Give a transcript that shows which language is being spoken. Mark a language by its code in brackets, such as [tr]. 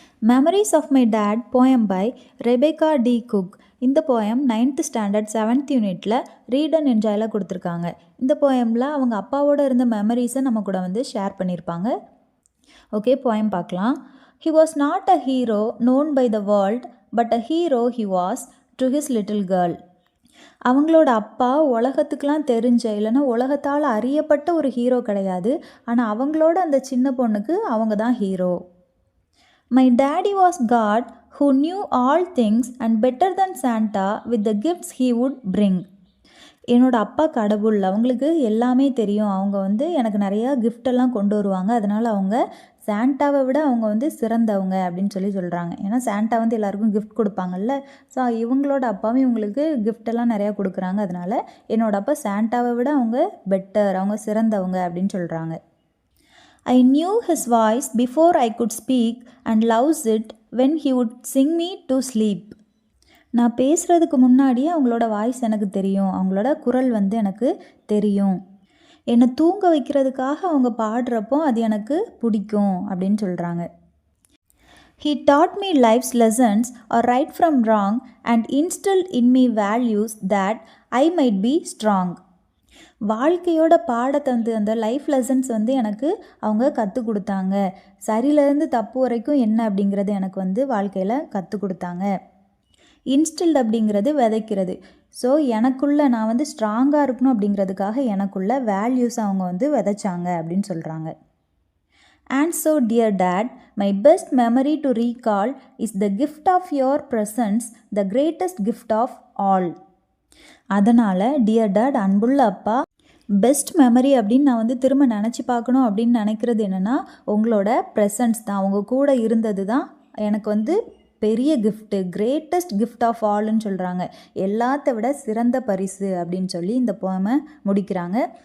[en] Memories of my dad poem by Rebecca D Cook. [ta] இந்த poem 9th standard 7th யூனிட்டில் read and என்ஜாயில் கொடுத்துருக்காங்க. இந்த போயமில் அவங்க அப்பாவோட இருந்த மெமரிஸை நம்ம கூட வந்து ஷேர் பண்ணியிருப்பாங்க. ஓகே, போயம் பார்க்கலாம். [en] He was not a hero known by the world, but a hero he was to his little girl. [ta] அவங்களோட அப்பா உலகத்துக்கெலாம் தெரிஞ்ச இல்லைன்னா உலகத்தால் அறியப்பட்ட ஒரு ஹீரோ கிடையாது. ஆனால் அவங்களோட அந்த சின்ன பொண்ணுக்கு அவங்க தான் hero. [en] My daddy was God who knew all things and better than Santa with the gifts he would bring. [ta] என்னோடய அப்பா கடவுள், அவங்களுக்கு எல்லாமே தெரியும். அவங்க வந்து எனக்கு நிறையா கிஃப்டெல்லாம் கொண்டு வருவாங்க. அதனால் அவங்க சாண்டாவை விட அவங்க வந்து சிறந்தவங்க அப்படின்னு சொல்கிறாங்க. ஏன்னா சாண்டா வந்து எல்லாருக்கும் கிஃப்ட் கொடுப்பாங்கல்ல. ஸோ இவங்களோட அப்பாவும் இவங்களுக்கு கிஃப்டெல்லாம் நிறையா கொடுக்குறாங்க. அதனால் என்னோடய அப்பா சாண்டாவை விட அவங்க பெட்டர், அவங்க சிறந்தவங்க அப்படின்னு சொல்கிறாங்க. [en] I knew his voice before I could speak and loves it when he would sing me to sleep. [ta] நான் பேசுகிறதுக்கு முன்னாடியே அவங்களோட வாய்ஸ் எனக்கு தெரியும், அவங்களோட குரல் வந்து எனக்கு தெரியும். என்னை தூங்க வைக்கிறதுக்காக அவங்க பாடுறப்போ அது எனக்கு பிடிக்கும் அப்படின்னு சொல்கிறாங்க. [en] He taught me life's lessons or right from wrong and instilled in me values that I might be strong. [ta] வாழ்க்கையோட பாடத்தை வந்து அந்த லைஃப் லெசன்ஸ் வந்து எனக்கு அவங்க கற்றுக் கொடுத்தாங்க. சரியிலேருந்து தப்பு வரைக்கும் என்ன அப்படிங்கிறது எனக்கு வந்து வாழ்க்கையில் கற்றுக் கொடுத்தாங்க. இன்ஸ்டில்ட் அப்படிங்கிறது விதைக்கிறது. ஸோ எனக்குள்ளே நான் வந்து ஸ்ட்ராங்காக இருக்கணும் அப்படிங்கிறதுக்காக எனக்குள்ள வேல்யூஸ் அவங்க வந்து விதைச்சாங்க அப்படின்னு சொல்கிறாங்க. [en] And so dear dad, my best memory to recall is the gift of your presence, the greatest gift of all. [ta] அதனால் டியர் டாட், அன்புள்ள அப்பா, பெஸ்ட் மெமரி அப்படின்னு நான் வந்து திரும்ப நினச்சி பார்க்கணும் அப்படின்னு நினைக்கிறது என்னென்னா உங்களோட ப்ரெசன்ஸ் தான். அவங்க கூட இருந்தது தான் எனக்கு வந்து பெரிய கிஃப்ட்டு, கிரேட்டஸ்ட் கிஃப்ட் ஆஃப் ஆல்னு சொல்கிறாங்க. எல்லாத்த விட சிறந்த பரிசு அப்படின்னு சொல்லி இந்த போயமை முடிக்கிறாங்க.